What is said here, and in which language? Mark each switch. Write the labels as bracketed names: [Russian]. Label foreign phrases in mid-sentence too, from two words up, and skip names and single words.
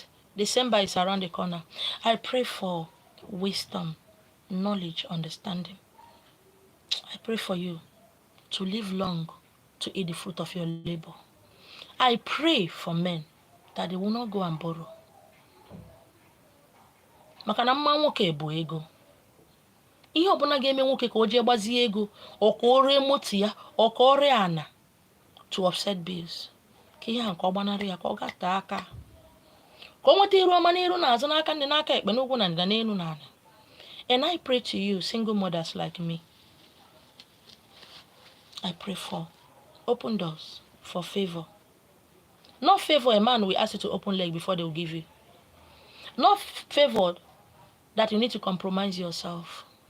[English] December is around the corner. I pray for wisdom, knowledge, understanding. I pray for you to live long, to eat the fruit of your labor. I pray for men that they will not go and borrow. [Igbo] Maka na mma nwoke bụ ego. Ihe ọbụla ga-eme nwoke ka o jee gbazie ego, ọ ka o ree moto ya, ọ ka o ree ana [English] to offset bills. [Igbo] Ka ihe a nke ọ gbanarị ya ka ọ gate aka. Ka o nweta iru ọma n'iru n'azụ n'aka ndị n'aka ekpe n'ugwu na ndịda n'elu na ala. [English] And I pray to you, single mothers like me. I pray for open doors, for favor. Not favor a man will ask you to open leg before they will give you. Not favor that you need to compromise yourself.